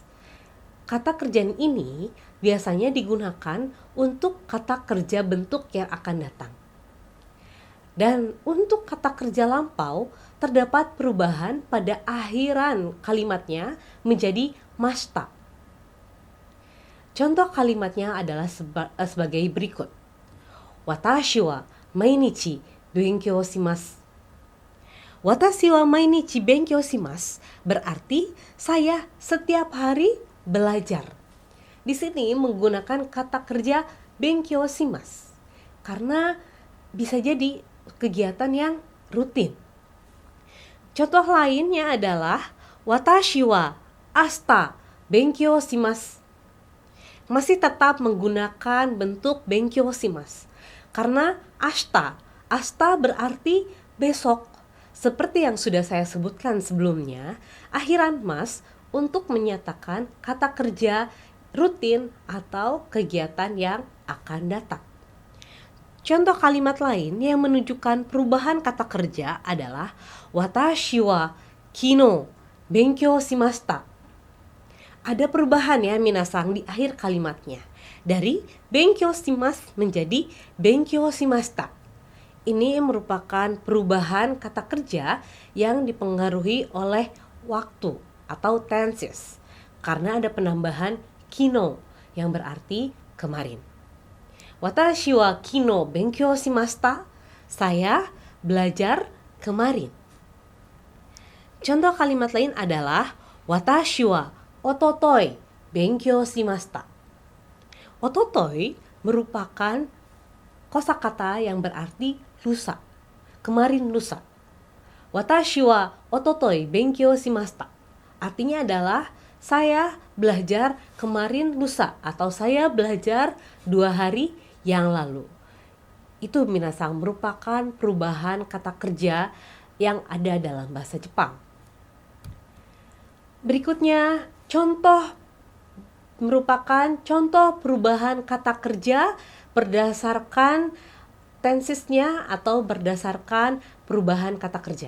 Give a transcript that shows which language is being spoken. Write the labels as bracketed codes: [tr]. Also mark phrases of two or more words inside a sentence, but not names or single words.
[id] Kata kerjaan ini biasanya digunakan untuk kata kerja bentuk yang akan datang. Dan untuk kata kerja lampau, terdapat perubahan pada akhiran kalimatnya menjadi mashita. Contoh kalimatnya adalah sebagai berikut. [ja] 私は毎日勉強します. 私は毎日勉強します [id] berarti saya setiap hari belajar. Di sini menggunakan kata kerja [ja] 勉強します [id] karena bisa jadi kegiatan yang rutin. Contoh lainnya adalah [ja] 私は明日勉強します. [id] Masih tetap menggunakan bentuk [ja] 勉強します [id] karena ashita berarti besok. Seperti yang sudah saya sebutkan sebelumnya, akhiran mas untuk menyatakan kata kerja rutin atau kegiatan yang akan datang. Contoh kalimat lain yang menunjukkan perubahan kata kerja adalah [ja] 私は昨日勉強しました. [id] Ada perubahan ya minasang di akhir kalimatnya. Dari [ja] 勉強します [id] menjadi [ja] 勉強しました. [id] Ini merupakan perubahan kata kerja yang dipengaruhi oleh waktu atau tenses. Karena ada penambahan kino yang berarti kemarin. [ja] 私は昨日勉強しました. [id] Saya belajar kemarin. Contoh kalimat lain adalah [ja] 私はおととい勉強しました. [id] Ototoi merupakan kosakata yang berarti lusa, kemarin lusa. [ja] 私はおととい勉強しました [id] artinya adalah saya belajar kemarin lusa atau saya belajar 2 hari yang lalu. Itu minasang merupakan perubahan kata kerja yang ada dalam bahasa Jepang. Berikutnya merupakan contoh perubahan kata kerja berdasarkan tensesnya atau berdasarkan perubahan kata kerja.